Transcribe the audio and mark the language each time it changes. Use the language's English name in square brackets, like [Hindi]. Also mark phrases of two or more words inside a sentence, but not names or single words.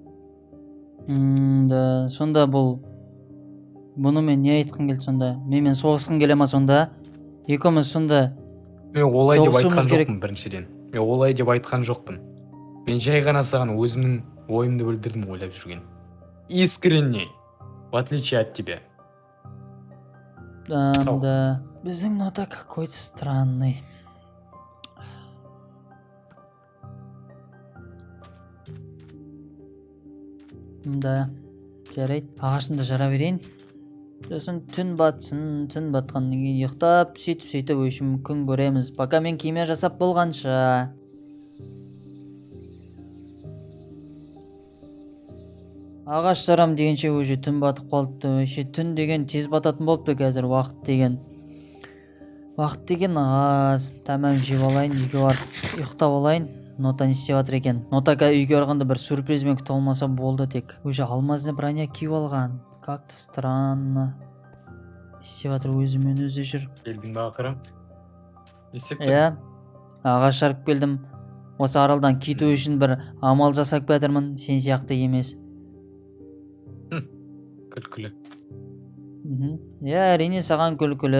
[Kazakh] Да, сонда бұны мен не айтқым келді сонда? Менімен соғысқың келе ма сонда? Екеуміз сонда мен олай деп айтқан жоқпын біріншіден. Мен олай деп айтқан жоқпын. Мен жай ғана саған өзімнің ойымды білдірдім ойлап жүрген. [Russian] Искренне. В отличие от тебя. Да. [Kazakh] Біздің Нота [Russian] какой-то странный. [Kazakh] да. Жарайды, ағашымды жара берейін. Сосын түн батсын, түн батқаннан кейін ұйықтап, сөйтіп өшім күн көреміз. Пока мен киме жасап болғанша. Ағаш жарам дегенше уже түн батып қалыпты. Түн деген тез бататын болыпты қазір. Уақыт деген аз. Тамам жеп алайын, үйге барып ұйықтап алайын. Нота не істеп жатыр екен? Нота үйге барғанда бір сюрпризбен күтіп алмаса болды тек. Уже алмазды броня киіп алған. [Russian] Как-то странно. [Kazakh] Істеп жатыр, өзімен өзі жүр. Келдің ба ақыры? Иә, ағаш жарып келдім. Осы аралдан кету үшін бір амал жасап жатырмын, сен сияқты емес. Күлкілі. Иә, әрине саған күлкілі.